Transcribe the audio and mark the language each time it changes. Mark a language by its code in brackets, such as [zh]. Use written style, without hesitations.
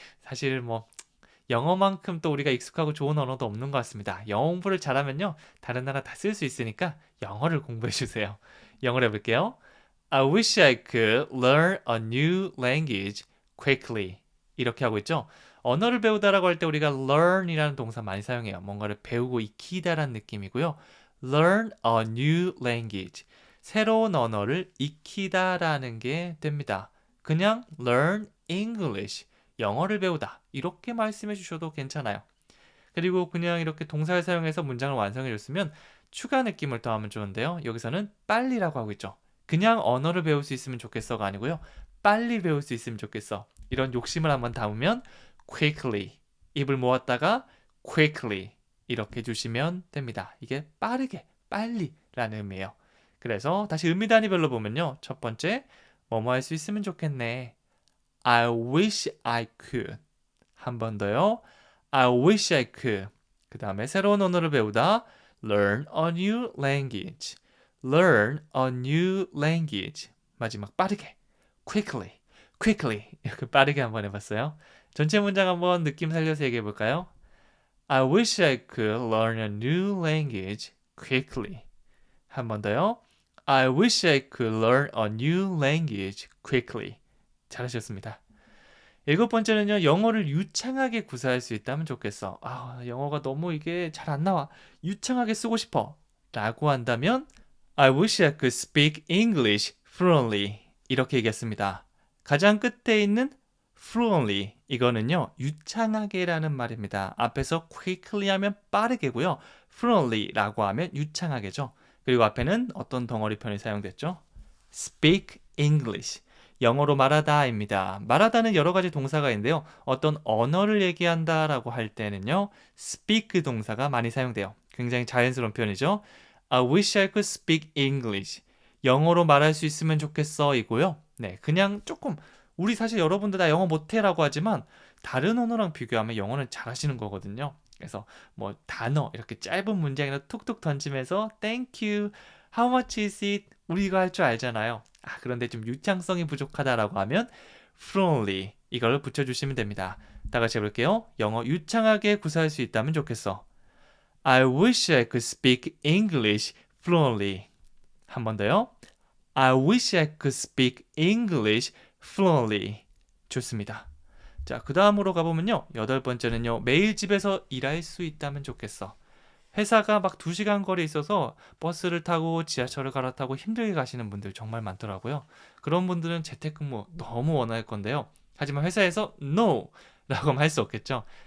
[ko] 사실 뭐, 영어만큼 또 우리가 익숙하고 좋은 언어도 없는 것 같습니다. 영어 공부를 잘하면요. 다른 나라 다 쓸 수 있으니까 영어를 공부해 주세요. 영어로 해볼게요. [en] I wish I could learn a new language quickly. [ko] 이렇게 하고 있죠. 언어를 배우다라고 할 때 우리가 learn이라는 동사 많이 사용해요. 뭔가를 배우고 익히다라는 느낌이고요. [en] learn a new language. [ko] 새로운 언어를 익히다라는 게 됩니다. [en] 그냥 learn English. [ko] 영어를 배우다. 이렇게 말씀해 주셔도 괜찮아요. 그리고 그냥 이렇게 동사를 사용해서 문장을 완성해 줬으면 추가 느낌을 더하면 좋은데요. 여기서는 빨리라고 하고 있죠. 그냥 언어를 배울 수 있으면 좋겠어가 아니고요. 빨리 배울 수 있으면 좋겠어. 이런 욕심을 한번 담으면 quickly. 입을 모았다가 quickly. 이렇게 주시면 됩니다. 이게 빠르게, 빨리라는 의미예요. 그래서 다시 의미 단위별로 보면요. 첫 번째, 뭐뭐 할 수 있으면 좋겠네. [en] I wish I could. [ko] 한 번 더요. [en] I wish I could. [ko] 그 다음에 새로운 언어를 배우다. [en] Learn a new language. Learn a new language. [ko] 마지막 빠르게. [en] Quickly. Quickly. [ko] 이렇게 빠르게 한번 해봤어요. 전체 문장 한번 느낌 살려서 얘기해 볼까요? [en] I wish I could learn a new language quickly. [ko] 한 번 더요. [en] I wish I could learn a new language quickly. [ko] 잘하셨습니다. 일곱 번째는요, 영어를 유창하게 구사할 수 있다면 좋겠어. 영어가 너무 이게 잘 안 나와. 유창하게 쓰고 싶어. 라고 한다면, [en] I wish I could speak English fluently. [ko] 이렇게 얘기했습니다. 가장 끝에 있는 fluently. 이거는요, 유창하게라는 말입니다. 앞에서 quickly 하면 빠르게고요. fluently 라고 하면 유창하게죠. 그리고 앞에는 어떤 덩어리 편이 사용됐죠? [en] speak English. [ko] 영어로 말하다입니다. 말하다는 여러 가지 동사가 있는데요. 어떤 언어를 얘기한다라고 할 때는요. speak 동사가 많이 사용돼요. 굉장히 자연스러운 표현이죠. [en] I wish I could speak English. [ko] 영어로 말할 수 있으면 좋겠어 이고요. 네, 그냥 조금 우리 사실 여러분들 다 영어 못해라고 하지만 다른 언어랑 비교하면 영어는 잘하시는 거거든요. 그래서 뭐 단어 이렇게 짧은 문장이나 툭툭 던지면서 [en] Thank you, How much is it? [ko] 우리 이거 할 줄 알잖아요. 그런데 좀 유창성이 부족하다라고 하면 fluently 이걸 붙여주시면 됩니다. 다 같이 해볼게요. 영어 유창하게 구사할 수 있다면 좋겠어. [en] I wish I could speak English fluently. [ko] 한 번 더요. [en] I wish I could speak English fluently. [ko] 좋습니다. 자, 그 다음으로 가보면요. 여덟 번째는요. 매일 집에서 일할 수 있다면 좋겠어. 회사가 막 2시간 거리에 있어서 버스를 타고 지하철을 갈아타고 힘들게 가시는 분들 정말 많더라고요. 그런 분들은 재택근무 너무 원할 건데요. 하지만 회사에서 no! 라고 할 수 없겠죠.